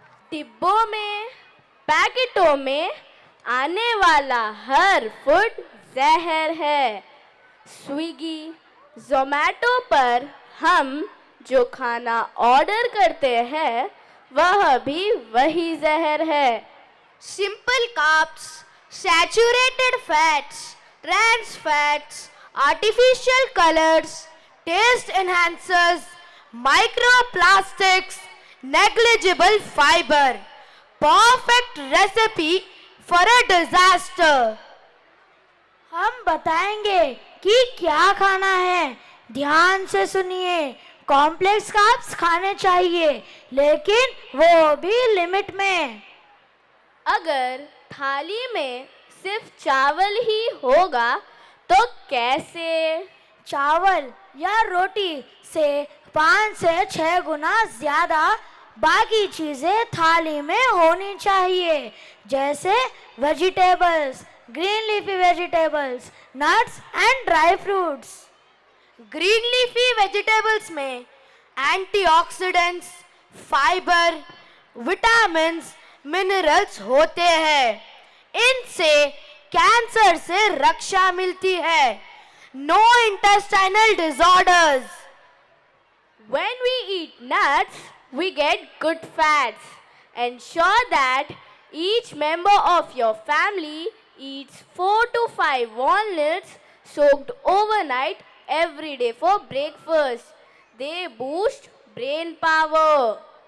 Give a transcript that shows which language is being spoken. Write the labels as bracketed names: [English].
[Hindi] डिब्बों में पैकेटों में आने वाला हर फूड जहर है। स्विगी जोमेटो पर हम जो खाना ऑर्डर करते हैं वह भी वही जहर है। [English] Simple carbs, saturated fats, trans fats, artificial colors, taste enhancers, microplastics, negligible fiber. Perfect recipe for a disaster. [Hindi] हम बताएंगे कि क्या खाना है। ध्यान से सुनिए। कॉम्प्लेक्स कार्ब्स खाने चाहिए, लेकिन वो भी लिमिट में। अगर थाली में सिर्फ चावल ही होगा तो कैसे? चावल या रोटी से 5 से 6 गुना ज्यादा बाकी चीजें थाली में होनी चाहिए, जैसे vegetables, green leafy vegetables, nuts and dry fruits. Green leafy vegetables में एंटीऑक्सीडेंट्स, फाइबर, विटामिन्स, मिनरल्स होते हैं। इनसे कैंसर से रक्षा मिलती है। [English] No intestinal disorders. When we eat nuts, we get good fats. Ensure that each member of your family eats 4 to 5 walnuts soaked overnight every day for breakfast. They boost brain power.